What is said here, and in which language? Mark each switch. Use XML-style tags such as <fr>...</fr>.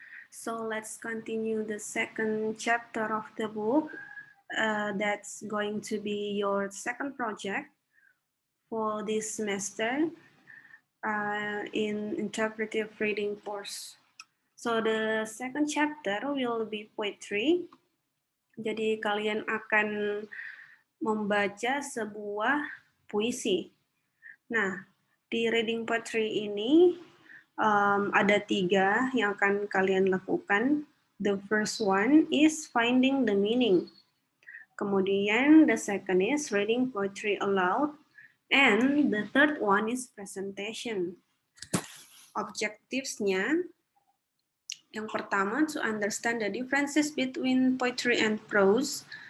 <en>So let's continue the second chapter of the book. That's going to be your second project for this semester in interpretive reading course. So the second chapter will be poetry.</en> <id>Jadi kalian akan membaca sebuah puisi. Nah, di reading poetry ini ada 3 yang akan kalian lakukan.</id> <en>The first one is finding the meaning.</en> <id>Kemudian</id> <en>the second is reading poetry aloud. And the third one is presentation.</en> <id>Objectives-nya, yang pertama,</id> <en>to understand the differences between poetry and prose.</en>